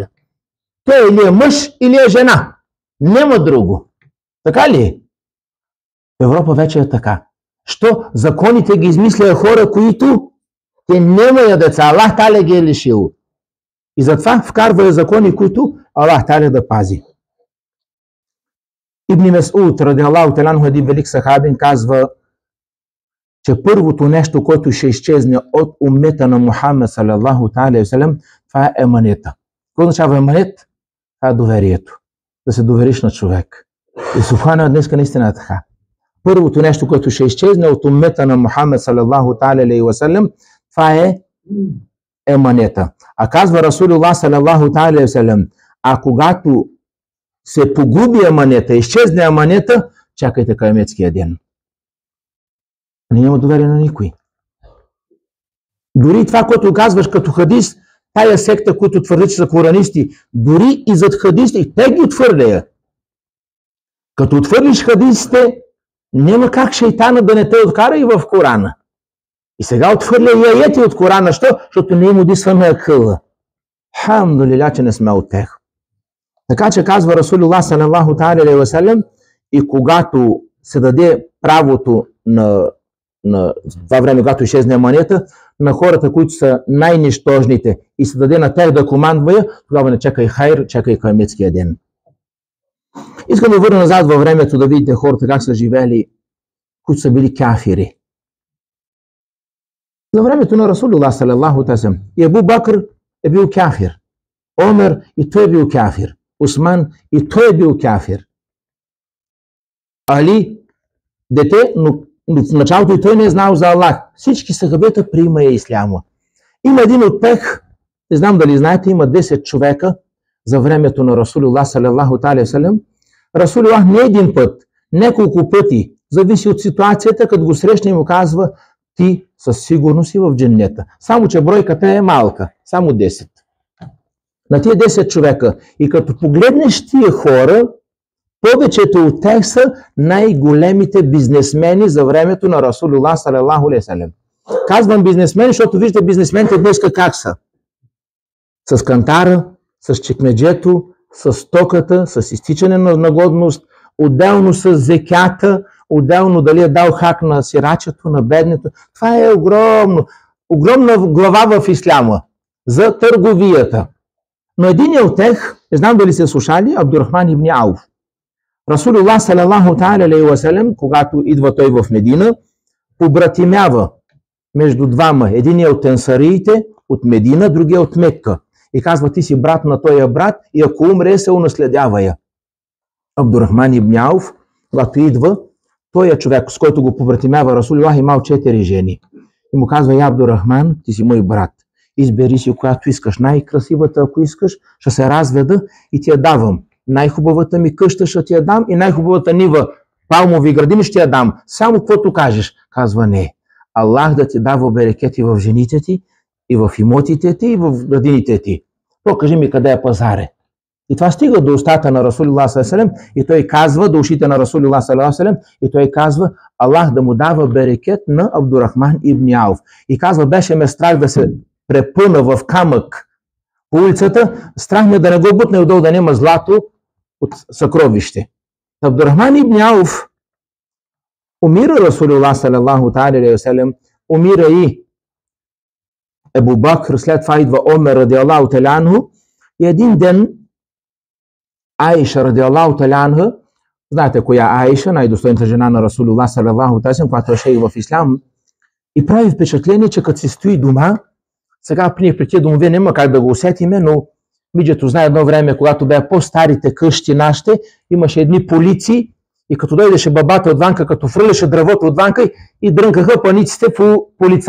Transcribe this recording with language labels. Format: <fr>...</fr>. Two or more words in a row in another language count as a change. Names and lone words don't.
<bg>Той или е мъж, или е жена. Няма друго. Така ли е? В Европа вече е така. Що законите ги измисля хора, които те нямат деца.</bg> <ar>الله تعالى</ar> <bg>ги е лишил. И затова вкарва закони, които</bg> <ar>الله تعالى</ar> <bg>да пази. Ибн Месуд,</bg> <ar>رضي الله تعالى عنه,</ar> <bg>един велик сахабин, казва, че първото нещо, което ще изчезне от уммета на</bg> <ar>محمد صلى الله عليه وسلم,</ar> <bg>това е еманета. Какво означава еманет? Това е доверието. Да се довериш на човек. И субхана днеска наистина е така. Първото нещо, което ще изчезне от уммета на</bg> <ar>محمد صلى الله عليه وسلم,</ar> <bg>това е еманета. А казва</bg> <ar>رسول الله صلى الله عليه وسلم,</ar> <bg>а когато се погуби еманета, изчезне еманета, чакайте каяметския ден. Няма доверие на никой. Дори това, което казваш като хадис, тая секта, които твърди, че са коранисти, дори и зад хадисти, те ги отвърля. Като отвърлиш хадисите, няма как шейтана да не те откара и в Корана. И сега отвърля и аяти от Корана. Що? Защото не им удисваме акъла. Хамдулиля, че не сме от тех. Така че казва</bg> <ar>رسول الله صلى الله عليه وسلم,</ar> <bg>и когато се даде правото на това време, когато изчезне еманета, на хората, които са най-нищожните и се даде на тях да командва, тогава не чакай хайр, чакай каяметския ден. Искам да върна назад във времето да видите хората как са живели, които са били кафири. За времето на</bg> <ar>رسول الله صلى الله عليه وسلم</ar> <bg>и Абу Бакр е бил кафир. Омер и той е бил кафир. Усман и той е бил кафир. Али дете, но в началото и той не е знал за Аллах. Всички сахабета приемаха исляма. Има един успех, не знам дали знаете, има 10 човека за времето на</bg> <ar>رسول الله صلى الله عليه وسلم.</ar> <bg>Расулуллах не един път, няколко пъти, зависи от ситуацията, като го срещне и му казва: ти със сигурност си в дженнета. Само че бройката е малка, само 10. На тия 10 човека. И като погледнеш тия хора, повечето от тях са най-големите бизнесмени за времето на</bg> <ar>رسول الله صلى الله عليه وسلم.</ar> <bg>Казвам бизнесмени, защото вижте бизнесмените днес как са. С кантара, с чекмеджето, с стоката, с изтичане на годност, отделно с зекята, отделно дали е дал хак на сирачето, на беднето. Това е огромна глава в исляма за търговията. Но един от тях, не знам дали се слушали, Абдурахман ибн Ауф.</bg> <ar>رسول الله صلى الله عليه وسلم,</ar> <bg>когато идва той в Медина, побратимява между двама. Един е от ансариите, от Медина, другия от Мекка. И казва: ти си брат на този брат и ако умре, се унаследява я. Абдурахман ибн Ауф, когато идва, той е човек, с който го побратимява Расулуллах, имал 4 жени. И му казва: я Абдурахман, ти си мой брат. Избери си която искаш. Най-красивата, ако искаш, ще се разведа и ти я давам. Най-хубавата ми къща ще ти я дам и най-хубавата нива, палмови градини ще я дам. Само каквото кажеш. Казва: не. Аллах да ти дава берекети в жените ти, и в имотите ти, и в градините ти. Покажи ми къде е пазаре. И това стига до устата на</bg> <ar>رسول الله صلى الله عليه وسلم,</ar> <bg>и той казва, до ушите на</bg> <ar>رسول الله صلى الله عليه وسلم,</ar> <bg>и той казва: Аллах да му дава берекет на Абдурахман ибн Ауф. И казва: беше ме страх да се препъна в камък по улицата, страх ме да не го бутне отдолу, да няма злато от съкровище. Абдурахман ибн Ауф умира</bg> <ar>رسول الله صلى الله عليه وسلم,</ar> <bg>умира и Абу Бакр, след това идва Омер</bg> <ar>رضي الله تعالى عنه,</ar> <bg>и един ден Аиша</bg> <ar>رضي الله تعالى عنها,</ar> <bg>знаете коя Аиша, най-достойната жена на</bg> <ar>رسول الله صلى الله عليه وسلم,</ar> <bg>която е шейх в ислам, и прави впечатление, че като се стои дома, сега при тия домове няма как да го усетиме, но миджето знае едно време, когато бяха по-старите къщи нашите, имаше едни полици и като дойдеше бабата отванка, като фръляше дървото отванка и дрънкаха паниците по полица.</bg>